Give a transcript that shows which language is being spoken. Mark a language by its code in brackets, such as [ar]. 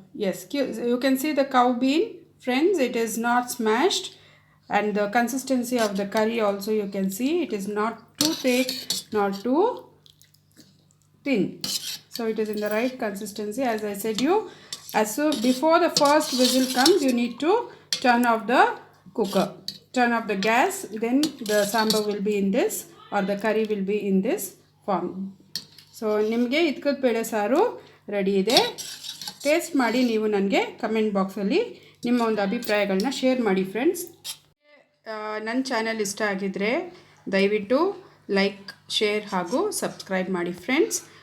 [en] Yes, you can see the cow bean friends, it is not smashed. And the consistency of the curry also you can see, it is not too thick not too thin. So it is in the right consistency. As I said you, before the first whistle comes, you need to turn off the cooker, turn off the gas, then the sambar will be in this, or the curry will be in this form. [kn] So ನಿಮಗೆ ಇದ್ಕದ ಬೇಳೆ ಸಾರು ready ಇದೆ. Taste ಮಾಡಿ ನೀವು ನನಗೆ comment ಬಾಕ್ಸಲ್ಲಿ ನಿಮ್ಮ ಒಂದು ಅಭಿಪ್ರಾಯಗಳನ್ನ ಶೇರ್ ಮಾಡಿ ಫ್ರೆಂಡ್ಸ್. ನನ್ನ ಚಾನಲ್ ಇಷ್ಟ ಆಗಿದ್ದರೆ ದಯವಿಟ್ಟು ಲೈಕ್, ಶೇರ್ ಹಾಗೂ ಸಬ್ಸ್ಕ್ರೈಬ್ ಮಾಡಿ ಫ್ರೆಂಡ್ಸ್.